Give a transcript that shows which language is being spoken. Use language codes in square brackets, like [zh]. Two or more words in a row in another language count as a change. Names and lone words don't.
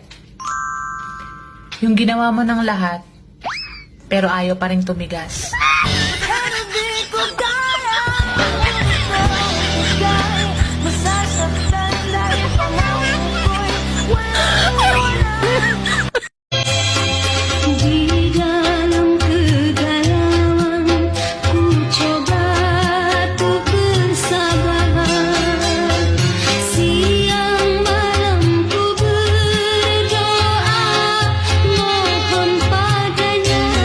[tl] Yung ginawa mo ng lahat, pero ayaw pa rin tumigas. Pero di ko kaya, masasaktan dahil pangako ko'y walang. [id] Di dalam kegalauan, ku coba tuh bersabar. Siang malam ku berdoa, mohon padanya.